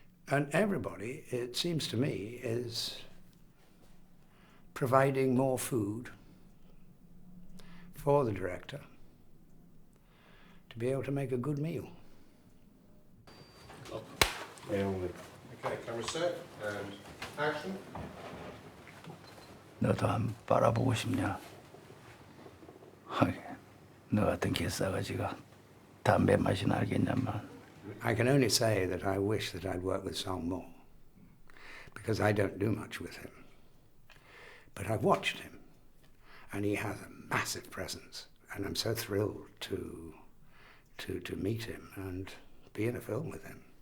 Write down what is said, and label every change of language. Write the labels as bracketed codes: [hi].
[en] And everybody, it seems to me, is providing more food for the director to be able to make a good meal. Okay, camera set and action. [ko] 너도 안 바라보고 싶냐? 하긴, 너 같은 개싸가지가 담배 맛이나 알겠냐만. [en] I can only say that I wish that I'd worked with Song more, because I don't do much with him. But I've watched him, and he has a massive presence, and I'm so thrilled to meet him and be in a film with him.